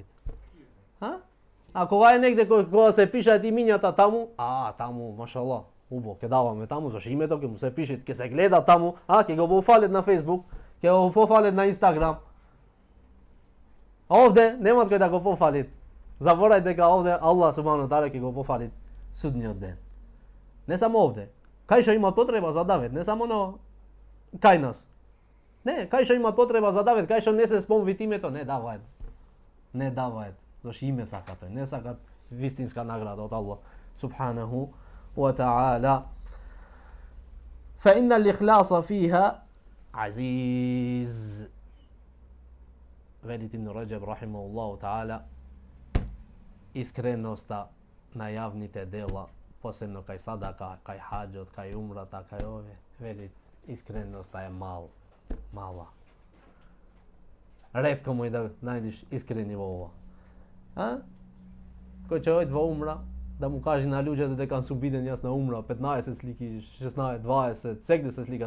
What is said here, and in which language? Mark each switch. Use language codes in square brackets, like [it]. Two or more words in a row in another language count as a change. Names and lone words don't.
[mk] А кога е негде кога се пишат имињата таму, таму, машаллах, убо, ке даваме таму, зашто името ке му се пишет, ке се гледа таму, ке го пофалет на Facebook, ке го пофалет на Instagram. А овде немат кој да го пофалит. Заборај дека овде Аллах [ar] سبحانه وتعالى [mk] ќе го пофалит судниот ден. Не само овде. Кај што има потреба за давет, не само на кај нас. Не, кај што има потреба за давет, кај што не се спомнит името, не даваат. Не даваат. Зашто име сакат тој, не сакат вистинска награда од Аллах [ar] سبحانه وتعالى. فإن الإخلاص فيها عزيز. [mk] Велит Ибн Раджаб [ar] رحمه الله تعالى, [mk] искреноста на јавните дела, посебно кај садака, кај хаџот, кај умрата, кај ове, велит искреноста е мала. Ретко му да најдеш искрени во ова. Кој ќе ојде во умра, да му каже на луѓето дека сум биден јас на умра, 15 слики, 16, 20, сегде се слика.